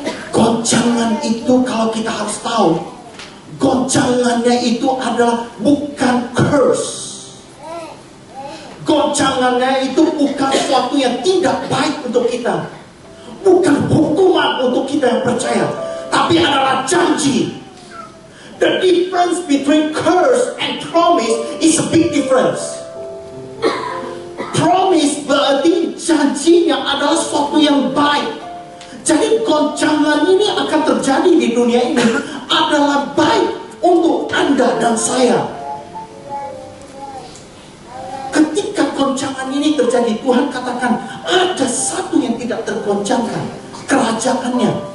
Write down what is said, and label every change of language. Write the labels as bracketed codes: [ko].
[id] Goncangan itu kalau kita harus tahu, goncangannya itu adalah bukan curse. Goncangannya itu bukan sesuatu yang tidak baik untuk kita, bukan hukuman untuk kita yang percaya, tapi adalah janji. [en] The difference between curse and promise is a big difference. [id] Promise berarti janjinya adalah sesuatu yang baik. Jadi goncangan ini akan terjadi di dunia ini adalah baik untuk Anda dan saya. Ketika goncangan ini terjadi, Tuhan katakan ada satu yang tidak tergoncangkan, kerajaannya.